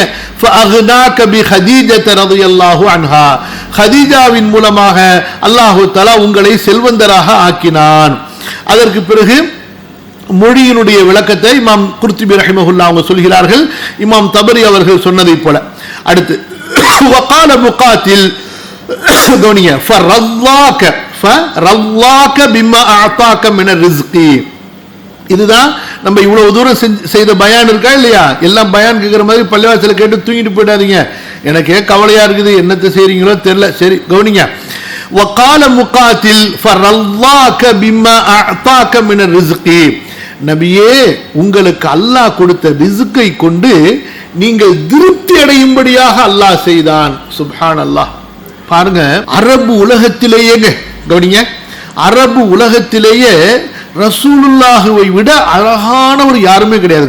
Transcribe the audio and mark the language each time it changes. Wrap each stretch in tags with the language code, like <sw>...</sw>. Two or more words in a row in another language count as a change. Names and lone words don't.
<ar>فأغناك بخديجة رضي الله عنها</ar> <ta>ஹதீஜாவின் மூலமாக அல்லாஹ் தஆலா உங்களை செல்வந்தராக ஆக்கினான். அதற்கு பிறகு மொழியினுடைய விளக்கத்தை இமாம் குர்துபி ரஹிமஹுல்லாஹ் அவங்க சொல்கிறார்கள் இமாம் தபரி அவர்கள் சொன்னதை போல. அடுத்து</ta> <ar>وقال مقاتل دنيا فرضاك بما اعطاك من الرزق</ar> <ta>இதுதான் நம்ம இவ்வளவு தூரம் செய்த பயான் இருக்கா இல்லையா? எல்லாம் பயான் கேட்கிற மாதிரி பள்ளிவாசல கேட்டு தூங்கிட்டு போயிடாதீங்க. எனக்கே கவலையா இருக்குது, என்னத்தை செய்றீங்களோ தெரியல. சரி கவனிங்க.</ta> <ar>وقال مقاتل فرضاك بما اعطاك من الرزق</ar> <ta>நபியே உங்களுக்கு அல்லாஹ் கொடுத்த ரிஸ்கை கொண்டு நீங்கள் திருப்தி அடையும்படியாக அல்லாஹ் செய்தான்.</ta> <ar>سبحان الله.</ar> <ta>பாருங்க, அரபு உலகத்திலேயே கவனிங்க, அரபு உலகத்திலேயே ரசூலுல்லாஹுவை விட அழகானவர் யாருமே கிடையாதுங்க.</ta>